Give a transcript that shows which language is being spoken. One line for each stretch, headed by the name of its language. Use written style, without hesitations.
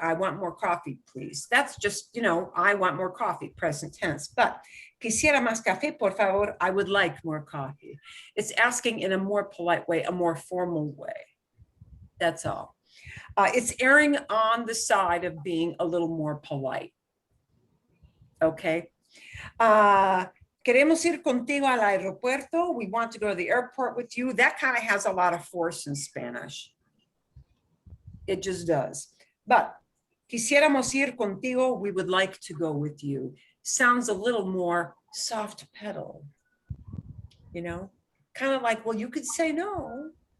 English: I want more coffee, please. That's just, you know, I want more coffee, present tense.
Spanish: But quisiera más café, por favor.
English: I would like more coffee. It's asking in a more polite way, a more formal way. That's all. It's erring on the side of being a little more polite. Okay.
Spanish: Queremos ir contigo al aeropuerto.
English: We want to go to the airport with you. That kind of has a lot of force in Spanish. It just does. But
Spanish: quisiéramos ir contigo.
English: We would like to go with you. Sounds a little more soft pedal. You know, kind of like, well, you could say no.